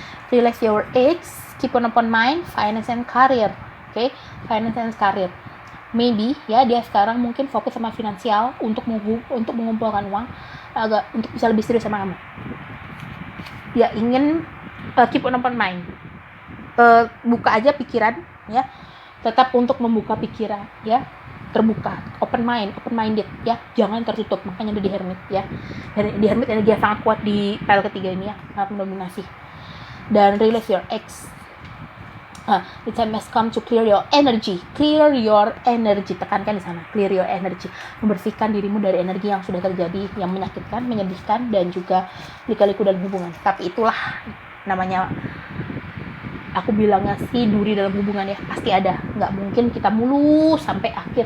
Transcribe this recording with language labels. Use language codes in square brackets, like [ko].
[en] Relax your ex, keep on open mind, finance and career. Okay? Finance and career. [id] Maybe ya, dia sekarang mungkin fokus sama finansial untuk mengumpulkan uang untuk bisa lebih serius sama kamu. Dia ingin [en] keep on open mind. [id] Buka aja pikiran ya. Tetap untuk membuka pikiran ya. Terbuka, open minded ya. Jangan tertutup. Makanya ada di Hermit ya. Di Hermit energi yang sangat kuat di pile ketiga ini ya, sangat mendominasi. [en] Dan release your ex. The time has come to clear your energy. Clear your energy. [id] Tekankan di sana. [en] Clear your energy. [id] Membersihkan dirimu dari energi yang sudah terjadi, yang menyakitkan, menyedihkan, dan juga lika-liku dalam hubungan. Tapi itulah namanya, aku bilangnya sih, duri dalam hubungan ya. Pasti ada. Nggak mungkin kita mulus sampai akhir.